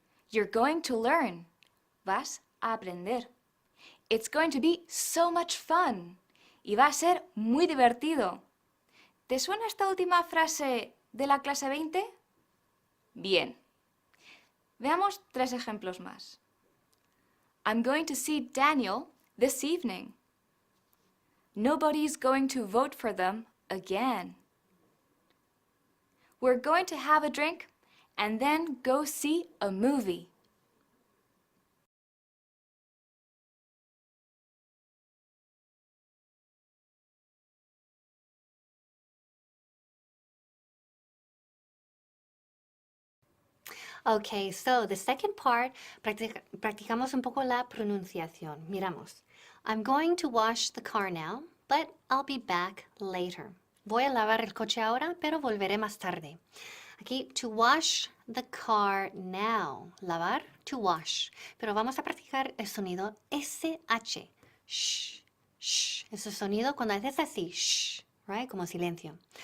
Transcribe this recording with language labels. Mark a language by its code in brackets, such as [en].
[en] You're going to learn, [es] vas a aprender. [en] It's going to be so much fun. [es] Y va a ser muy divertido. ¿Te suena esta última frase de la clase 20? Bien. Veamos 3 ejemplos más. [en] I'm going to see Daniel this evening. Nobody's going to vote for them again. We're going to have a drink and then go see a movie. Okay, so the second part, [es] practicamos un poco la pronunciación. Miramos. [en] I'm going to wash the car now, but I'll be back later. [es] Voy a lavar el coche ahora, pero volveré más tarde. Aquí, [en] to wash the car now. [es] Lavar, to wash. Pero vamos a practicar el sonido SH. Shh, shh. Ese sonido cuando haces así, shh, right? Como silencio.